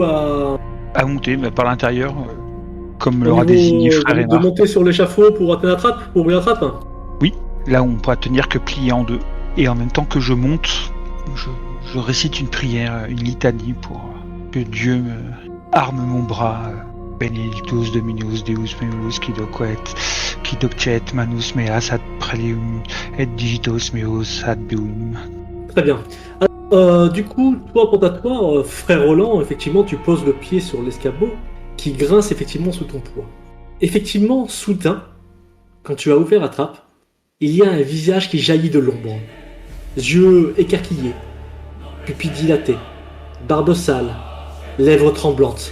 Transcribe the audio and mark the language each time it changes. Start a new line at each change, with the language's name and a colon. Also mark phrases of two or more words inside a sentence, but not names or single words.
French: À monter, par l'intérieur, comme l'aura désigné frère Aymar. De monter sur l'échafaud pour atteindre la trappe, pour ouvrir la trappe? Oui, là où on pourra tenir que plié en deux. Et en même temps que je monte, je récite une prière, une litanie pour que Dieu arme mon bras.
Latin: Benedictus Dominus Deus meus qui docet manus meas ad prelium et digitos meus ad beum.
French: Très bien. Alors, du coup, toi, pour toi, frère Roland, effectivement, tu poses le pied sur l'escabeau qui grince effectivement sous ton poids. Effectivement, soudain, quand tu as ouvert la trappe, il y a un visage qui jaillit de l'ombre. Yeux écarquillés, pupilles dilatées, barbe sale, lèvres tremblantes.